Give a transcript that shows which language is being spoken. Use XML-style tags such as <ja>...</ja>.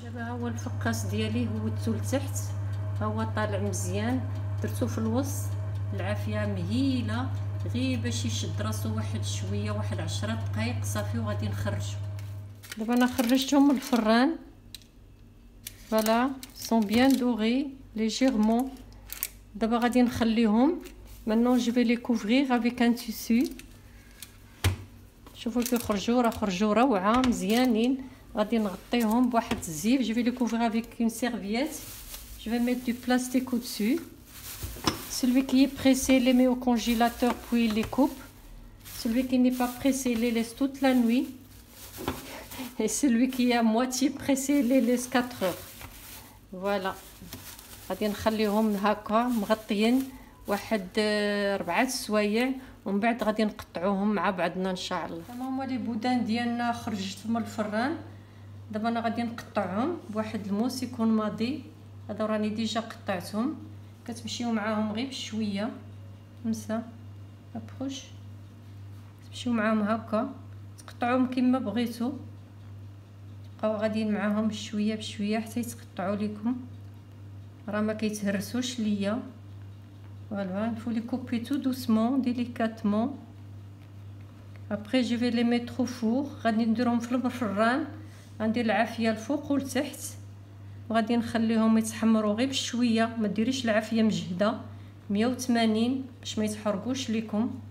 <ar>دابا ها هو الفقاس ديالي هوتو لتحت، ها هو طالع مزيان، درتو في الوسط. العافيه مهيله غير باش يشد راسو واحد شويه، واحد 10 دقائق صافي وغادي نخرجو. دابا انا خرجتهم من الفران،</ar> <fr>فوالا سون بيان دوري ليجيرمون.</fr> <ar>دابا غادي نخليهم.</ar> <fr>maintenant je vais les couvrir avec un tissu.</fr> <ar>شوفوا كيخرجوا، راه خرجوا روعه مزيانين. غادي نغطيهم بواحد الزيف.</ar> <fr>je vais les couvrir avec une serviette. je vais mettre du plastique au-dessus. celui qui est pressé les met au congélateur puis il les coupe. celui qui n'est pas pressé les laisse toute la nuit. et celui qui est à moitié pressé les laisse 4 heures. voilà.</fr> <ar>غادي نخليهم هكا مغطيين واحد 4 سوايع، ومن بعد غادي نقطعوهم مع بعضنا ان شاء الله. هما لي بودان ديالنا خرجت من الفران. دابا انا غادي نقطعهم بواحد الموس يكون ماضي. هذا راني ديجا قطعتهم. كتمشيو معاهم غير بشويه خمسه ابروش، تمشيو معاهم هكا تقطعوهم كما بغيتو، تبقاو غاديين معاهم بشويه بشويه حتى يتقطعوا لكم، راه ما كيتهرسوش ليا.</ar> <fr>Voilà, il faut les couper tout doucement, délicatement. Après, je vais les mettre au four.</fr> <ar>غادي نديرهم في الفران، غندير العافيه الفوق والتحت، وغادي نخليهم يتحمروا غير بشويه. ما ديريش العافيه مجهده، 180 باش ما يتحرقوش لكم.</ar>